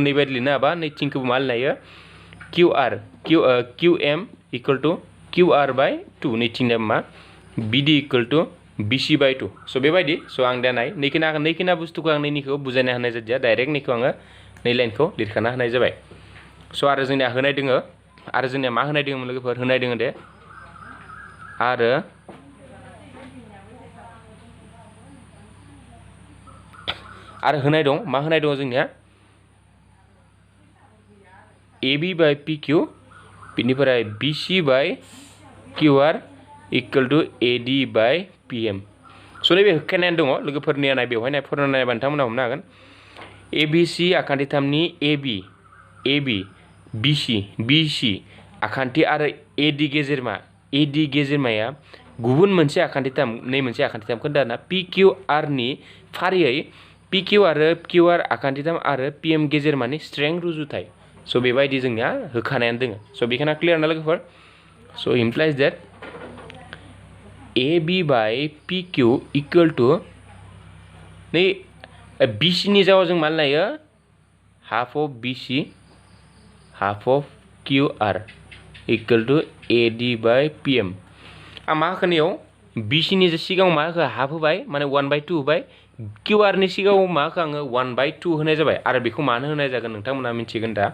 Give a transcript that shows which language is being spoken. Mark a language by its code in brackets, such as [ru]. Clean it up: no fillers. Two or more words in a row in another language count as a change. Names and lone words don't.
[brx] नैबायदि लिरनो हाबा नैथिंखौबो मा लिरनो हायो [en] QM equal to QR by 2 [brx] नैथिंना मा [en] BD equal to BC by 2 [brx] स' बेबायदि स' आं दा नाय नैखिना बुस्थुखौ आं नैनिखौ बुजायना होनाय जादिया डाइरेक्ट नैखौ आङो नै लाइनखौ लिरखाना होनाय जाबाय स' आरो जोंनिया होनाय दोङो आरो जोंनिया मा होनाय दोङोमोन लोगोफोर होनाय दोङो दे आरो होनाय दं मा होनाय दं जोंनिया AB बाय PQ बिनिफ्राय [en] BC by QR equal to AD by PM [brx] स' नैबे होखानायानो दङ लोगोफोरनिया नाय बेवहाय नाय फरायना नायबा नोंथांमोना हमनो हागोन ABC आखान्थिथामनि AB BC आखान्थि आरो AD गेजेरमाया गुबुन मोनसे आखान्थिथाम नै मोनसे आखान्थिथाम खोन्था ना PQR नि फारियै PQ आरो QR आखान्थिथाम आरो PM गेजेरमानि स्ट्रेंथ रुजुथाय स' बेबायदि जोंनिया होखानायानो दोङो स' बेखिना क्लियार ना लोगोफोर [en] so implies that AB by PQ equal to [brx] नै BC नि जागायाव जों मा लायो [en] half of BC half of QR equal to AD by PM [brx] आं मा होखो BC नि सिगाङाव मा होखो हाफ होबाय माने 1/2 होबाय QR नि सिगाङाव मा होखो आङो 1/2 होनाय जाबाय आरो बेखौ मानो होनाय जागोन नोंथांमोना मिथिगोन दा